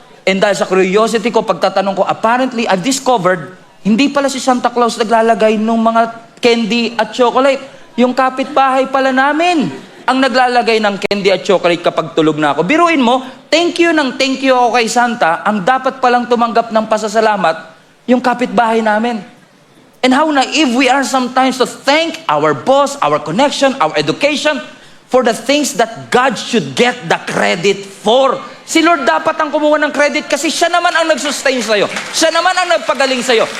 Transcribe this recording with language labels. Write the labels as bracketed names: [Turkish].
[Filipino] And dahil sa curiosity ko, pagtatanong ko, [English] apparently, I've discovered, [Filipino] hindi pala si Santa Claus naglalagay ng mga candy at chocolate. Yung kapitbahay pala namin ang naglalagay ng candy at chocolate kapag tulog na ako. Biruin mo, thank you ako kay Santa, ang dapat palang tumanggap ng pasasalamat, yung kapitbahay namin. [English] And how naive we are sometimes to thank our boss, our connection, our education, for the things that God should get the credit for. [Filipino] Si Lord dapat ang kumuha ng credit kasi siya naman ang nag-sustain sa'yo. Siya naman ang nagpagaling sa'yo.